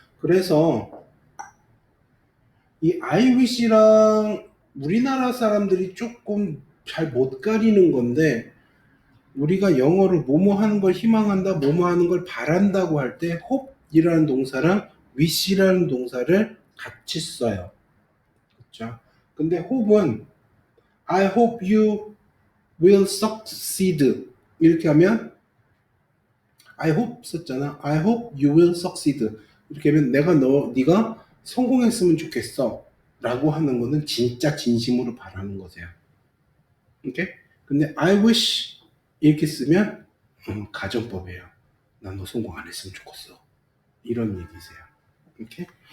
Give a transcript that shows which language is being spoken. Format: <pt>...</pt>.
<ko>그래서 이 I wish랑 우리나라 사람들이 조금 잘 못 가리는 건데 우리가 영어로 뭐뭐 하는 걸 희망한다, 뭐뭐 하는 걸 바란다고 할 때 hope이라는 동사랑 wish라는 동사를 같이 써요. 그렇죠? 근데 hope은</ko> <en>I hope you will succeed</en> <ko>이렇게 하면 I hope 썼잖아.</ko> <en>I hope you will succeed.</en> <ko>이렇게 하면 네가 성공했으면 좋겠어. 라고 하는 거는 진짜 진심으로 바라는 거세요. 오케이? 근데 I wish 이렇게 쓰면 가정법이에요. 난 너 성공 안 했으면 좋겠어. 이런 얘기세요. 오케이?</ko>